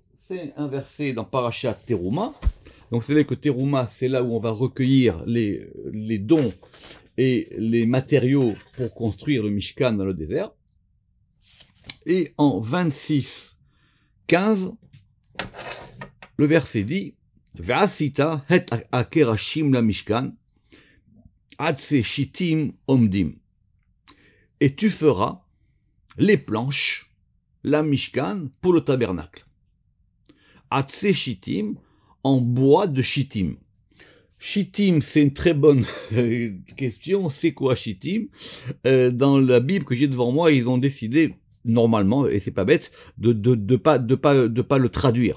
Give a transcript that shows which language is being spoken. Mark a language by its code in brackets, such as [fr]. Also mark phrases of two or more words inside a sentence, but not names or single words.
[fr] C'est un verset dans Parashat Teruma. Donc c'est là que Teruma, c'est là où on va recueillir les dons et les matériaux pour construire le Mishkan dans le désert. Et en 26:15, le verset dit [he] ועשית את הקרשים למשכן עצי שטים עומדים. [fr] Et tu feras les planches, la Mishkan, pour le tabernacle. [he] עצי שטים, [fr] en bois de shittim. Shittim, c'est une très bonne question. C'est quoi Shittim? Dans la Bible que j'ai devant moi, ils ont décidé, normalement, et c'est pas bête, de pas le traduire.